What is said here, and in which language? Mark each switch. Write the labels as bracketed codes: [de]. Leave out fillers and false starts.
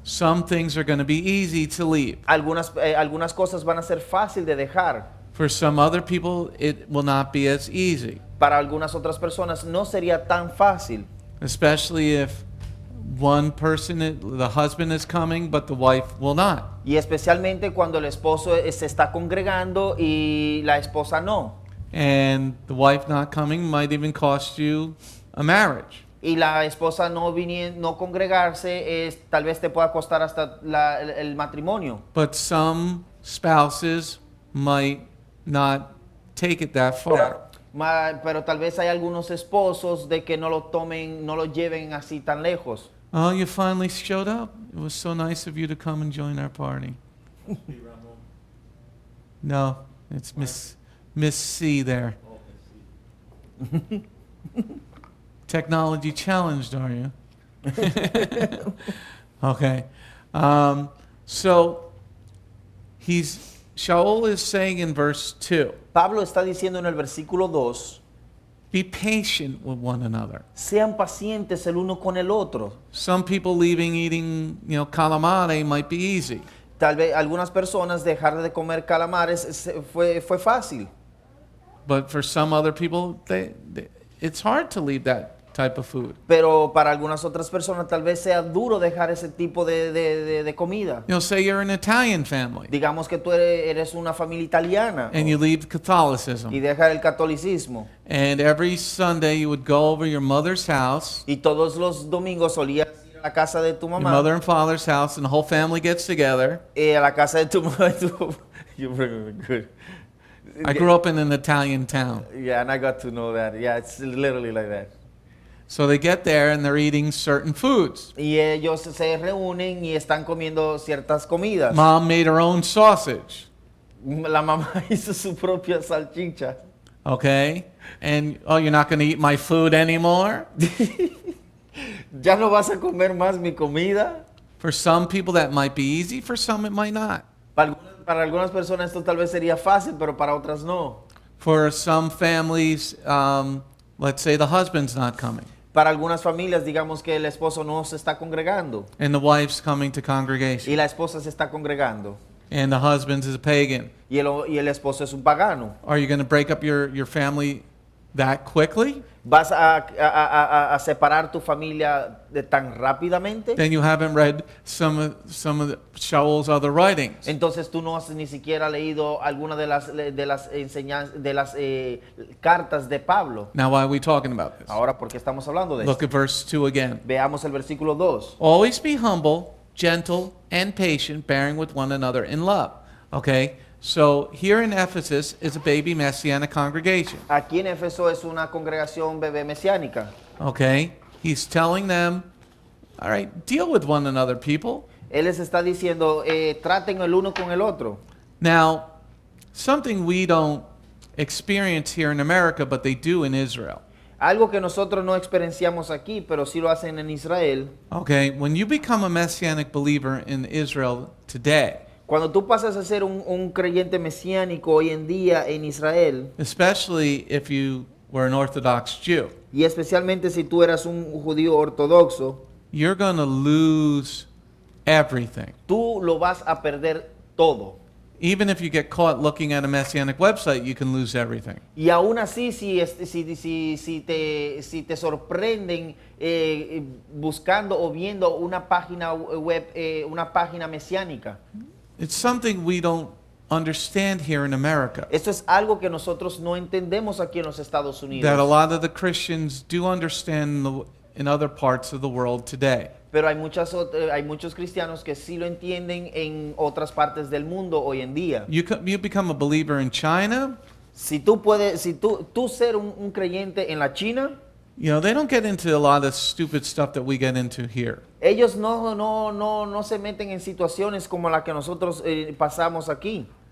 [en] some things are going to be easy to leave. [es] algunas cosas van a ser fácil de dejar. [en] For some other people, it will not be as easy, [es] Para algunas otras personas no sería tan fácil, [en] especially if one person, the husband is coming, but the wife will not. [es] y especialmente cuando el esposo se está congregando y la esposa no. [en] And the wife not coming might even cost you a marriage. [es] Y la esposa no congregarse tal vez te pueda costar hasta el matrimonio. [en] But some spouses might not take it that far. [es] Pero tal vez hay algunos esposos de que no lo lleven así tan lejos. [en] Oh, you finally showed up. It was so nice of you to come and join our party. No, it's Miss C there. Technology challenged, are you? Okay. So Sha'ul is saying in verse 2, [es] Pablo está diciendo en el versículo 2, [en] be patient with one another. [es] sean pacientes el uno con el otro. [en] Some people leaving eating, calamari might be easy. [es] Tal vez algunas personas dejar de comer calamares fue fácil. [en] But for some other people, it's hard to leave that type of food. [es] Pero para algunas otras personas tal vez sea duro dejar ese tipo de comida. [en] Say you're an Italian family [es] Digamos que tú eres una familia italiana [en] and you leave Catholicism. [es] y dejar el catolicismo. [en] And every Sunday you would go over your mother's house, [es] Y todos los domingos solías ir a la casa de tu [en] your [es] mamá, [en] mother and father's house, and the whole family gets together. [es] a la casa de tu mamá. [en] You bring me good. I grew up in an Italian town. Yeah, and I got to know that. Yeah, it's literally like that. So they get there and they're eating certain foods. [es] Y ellos se reúnen y están comiendo ciertas comidas. [en] Mom made her own sausage, [es] La mamá hizo su propia salchicha. [en] okay? And, oh, you're not going to eat my food anymore? [es] ¿Ya no vas a comer más mi comida? [en] For some people that might be easy, for some it might not. [es] Para algunas personas esto tal vez sería fácil, pero para otras no. [en] For some families, let's say the husband's not coming. [es] Para algunas familias, digamos que el esposo no se está congregando [en] and the wife's coming to [es] y [en] congregation, [es] la esposa se está congregando [en] and the husband is a pagan. [es] y el esposo es un pagano. [en] Are you going to break up your family that quickly? [es] ¿Vas a separar tu familia de tan rápidamente? [en] Then you haven't read some of Sha'ul's other writings. [es] Entonces tú no has ni siquiera leído alguna de las enseñanzas, de las cartas de Pablo. [en] Now, why are we talking about this? [es] Ahora, ¿por qué estamos hablando de [en] Look [es] esto? [en] at verse 2 again. [es] Veamos el versículo 2. [en] Always be humble, gentle, and patient, bearing with one another in love. Okay? So here in Ephesus is a baby Messianic congregation. [es] Aquí en Éfeso es una congregación bebé mesiánica. [en] Okay? He's telling them, all right, deal with one another, people. [es] Él les está diciendo, traten el uno con el otro. [en] Now, something we don't experience here in America, but they do in Israel. [es] Algo que nosotros no experienciamos aquí, pero sí lo hacen en Israel. [en] Okay? When you become a Messianic believer in Israel today, [es] Cuando tú pasas a ser un creyente mesiánico hoy en día en Israel, [en] especially if you were an Orthodox Jew, [es] y especialmente si tú eras un judío ortodoxo, [en] you're going to lose everything. [es] tú lo vas a perder todo. [en] Even if you get caught looking at a Messianic website, you can lose everything. [es] Y aún así, si te sorprenden buscando o viendo una página web, una página mesiánica, [en] It's something we don't understand here in America, [es] esto es algo que nosotros no entendemos aquí en los Estados [en] that a [es] Unidos. [en] lot of the Christians do understand in other parts of the world today. [es] Pero hay muchos cristianos que sí lo entienden en otras partes del mundo hoy en día. [en] You become a believer in China, [es] Si tú ser un creyente en la China, [en] you know, they don't get into a lot of stupid stuff that we get into here. [es] ellos no se meten en situaciones como la que nosotros pasamos aquí.